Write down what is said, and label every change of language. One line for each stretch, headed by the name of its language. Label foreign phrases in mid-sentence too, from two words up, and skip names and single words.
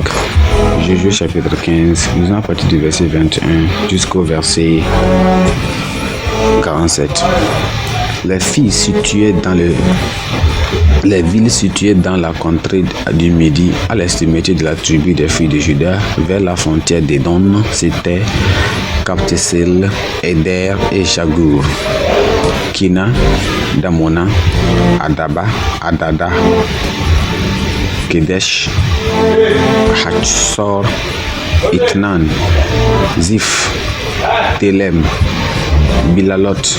French: Jésus chapitre 15, lisons à partir du verset 21 jusqu'au verset 47. Les villes situées dans la contrée du Midi, à l'extrémité de la tribu des filles de Juda, vers la frontière d'Édom, c'était Kaptesel, Eder et Shagour, Kina, Damona, Adaba, Adada, Kedesh, Hatsor, Itnan, Zif, Telem, Bilalot,